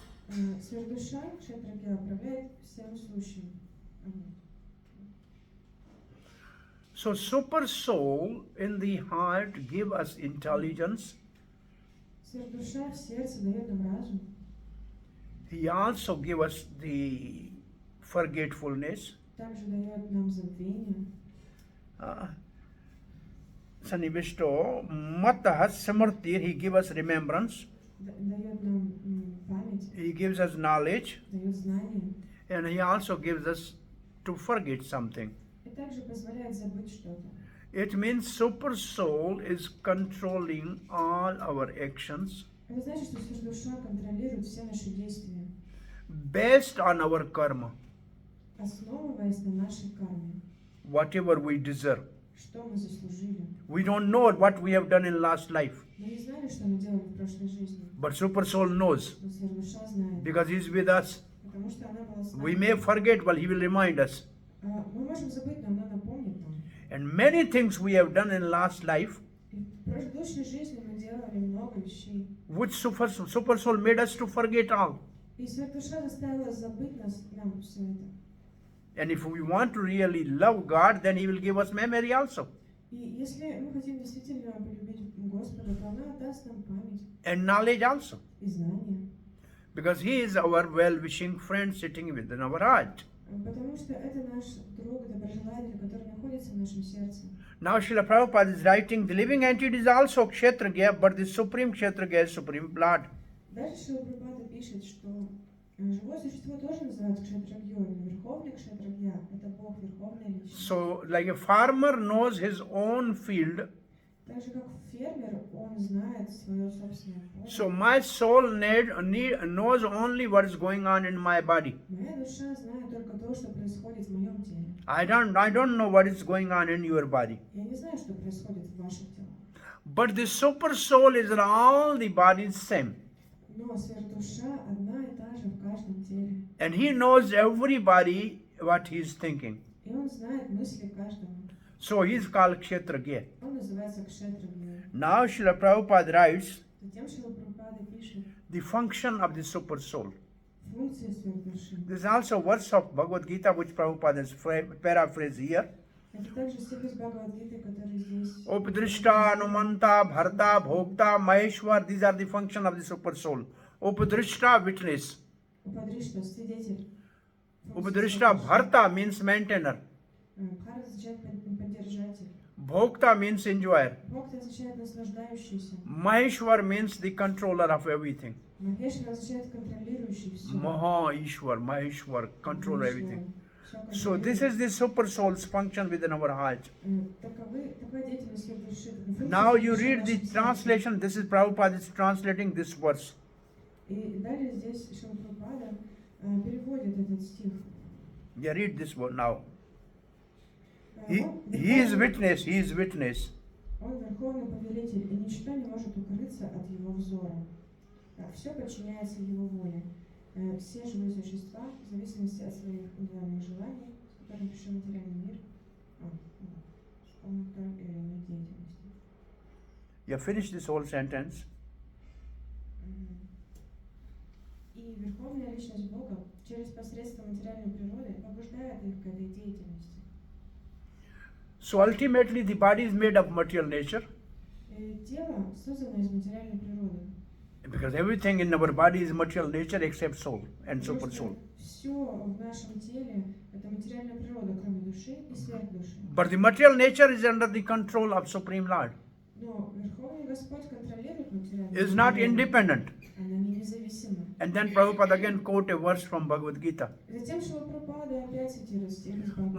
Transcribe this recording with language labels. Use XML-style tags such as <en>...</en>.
<ru>Сверхдуша Кшетрагья управляет всем сущим.</ru> <en>So super soul in the heart give us intelligence.</en> <ru>Сверхдуша в сердце дает нам разум.</ru> <en>He also gives us the forgetfulness.</en> <ru>Также дает нам забвение.</ru> <sa>Sanivishto Matah Samrti,</sa> <en>he gives us remembrance,</en> <ru>Дает нам память,</ru> <en>he gives us knowledge,</en> <ru>дает знания.</ru> <en>and he also gives us to forget something.</en> <ru>И также позволяет забыть что-то.</ru> <en>It means super soul is controlling all our actions</en> <ru>Это значит, что сверхдуша контролирует все наши действия,</ru> <en>based on our karma,</en> <ru>основываясь на нашей карме,</ru> <en>whatever we deserve.</en> <ru>что мы заслужили.</ru> <en>We don't know what we have done in last life,</en> <ru>Мы не знали, что мы делали в прошлой жизни,</ru> <en>but super soul knows</en> <ru>но сверхдуша знает,</ru> <en>because he is with us.</en> <ru>потому что она была с</ru> <en>We</en> <ru>нами.</ru> <en>may forget, but he will remind us.</en> <ru>Мы можем забыть, но она напомнит нам.</ru> <en>And many things we have done in last life,</en> <ru>И в предыдущей жизни мы делали много вещей.</ru> <en>which super soul made us to forget all.</en> <ru>И сверхдуша заставила забыть нам все это.</ru> <en>And if we want to really love God, then he will give us memory also.</en> <ru>И если мы хотим действительно полюбить Господа, то она даст нам память</ru> <en>And knowledge also.</en> <ru>и знания.</ru> <en>Because he is our well-wishing friend sitting within our heart.</en> <ru>Потому что это наш друг, доброжелатель, который находится в нашем сердце.</ru> <en>Now Srila Prabhupada is writing, the living entity is also Kshetragya, but the supreme Kshetragya is supreme Lord.</en> <ru>Дальше Шрила Прабхупада пишет, что живое существо тоже называется кшетрагьей, но верховный кшетрагья – это Бог, верховная личность.</ru> <en>So, like a farmer knows his own field,</en> <ru>Так же, как фермер, он знает свое собственное поле.</ru> <en>so my soul knows only what is going on in my body.</en> <ru>Моя душа знает только то, что происходит в моем теле.</ru> <en>I don't know what is going on in your body.</en> <ru>Я не знаю, что происходит в ваших телах.</ru> <en>But the super soul is in all the bodies same.</en> <ru>Но сверхдуша одна и та же в каждом теле.</ru> <en>And he knows everybody what he is thinking.</en> <ru>И он знает мысли каждого.</ru> <en>So he is called Kshetragya.</en> <ru>Он называется кшетрагьей.</ru> <en>Now Srila Prabhupada writes</en> <ru>Затем Шрила Прабхупада пишет</ru> <en>the function of the super soul.</en> <ru>функции сверхдуши.</ru> <en>There is also a verse of Bhagavad Gita which Prabhupada has paraphrased here.</en> <ru>Это также стих из Бхагавад-гиты, который здесь.</ru> <en>Upadrishta, Anumanta, Bharta, Bhokta, Maheshwar, these are the function of the super soul. Upadrishta, witness.</en> <ru>Упадришта, свидетель.</ru> <en>Upadrishta, Bharta means maintainer.</en> <ru>Бхарат означает поддержатель.</ru> <en>Bhokta means enjoyer.</en> <ru>Бхокта означает наслаждающийся.</ru> <en>Maheshwar means the controller of everything.</en> <ru>Махешвар означает контролирующий все.</ru> <en>Maheshwar, control everything. So this is the super soul's function within our heart.</en> <ru>Такова деятельность сверхдуши.</ru> <en>Now you read the translation. This is Prabhupada is translating this verse.</en> <ru>И далее здесь Шрила Прабхупада переводит этот стих.</ru> <en>Yeah, read this one now. He is witness. He is witness.</en> <ru>Он верховный повелитель, и ничто не может укрыться от его взора. Все подчиняется его воле. Все живые существа, в зависимости от своих индивидуальных желаний, с которыми пришел материальный мир, он имеет деятельность.</ru> <en>Yeah, finish this whole sentence.</en> <ru>И верховная личность Бога через посредство материальной природы побуждает их к этой деятельности.</ru> <en>So ultimately the body is made of material nature.</en> <ru>Тело создано из материальной природы.</ru> <en>Because everything in our body is material nature except soul and super soul.</en> <ru>Все в нашем теле это материальная природа, кроме души и сверхдуши.</ru> <en>But the material nature is under the control of Supreme Lord.</en> <ru>Но Верховный Господь контролирует материальную</ru> <en>Is not independent.</en> <ru>Она не независима.</ru> <en>And then Prabhupada again quote a verse from Bhagavad Gita.</en> <ru>Затем Шрила Прабхупада опять цитирует стих из Бхагавад-гиты.</ru>